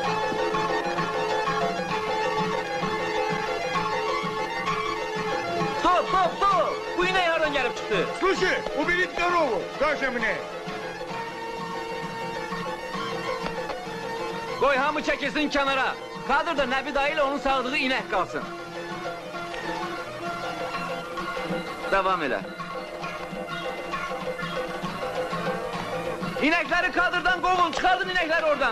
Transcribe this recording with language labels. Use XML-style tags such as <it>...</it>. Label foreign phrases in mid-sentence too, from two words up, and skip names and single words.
<az>Dur! Stop! Bu inek hardan gəlib çıxdı?</az> <ru>Слушай, уберите корову, тоже мне.</ru> <az>Qoy hamı çəkilsin kənara. Kadir da Nəbi dayı ilə onun sağdığı inek qalsın. Devam elə.</az> <tr>İnekleri kadırdan kovun, çıkardın inekleri oradan.</tr>